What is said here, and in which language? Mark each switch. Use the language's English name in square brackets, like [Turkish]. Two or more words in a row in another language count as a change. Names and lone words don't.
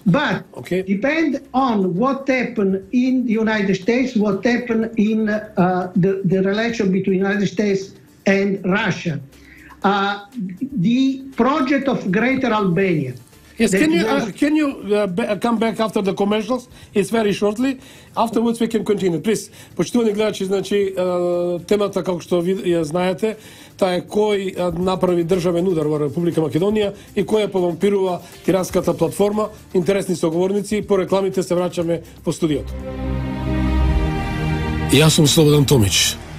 [English] But depend on what happened in the United States, what happened in the relation between the United States and Russia. The project of Greater Albania. Yes, can you come back after the commercials? It's very shortly. Afterwards we can continue. Please. [Macedonian] Почитувани гледачи, значи темата како што ви ја знаете, таа е кој направи државен удар во Република Македонија и кој ја повампирува тиранската платформа. Интересни соговорници, по рекламите се враќаме во студиото. Јас сум Слободан Томич.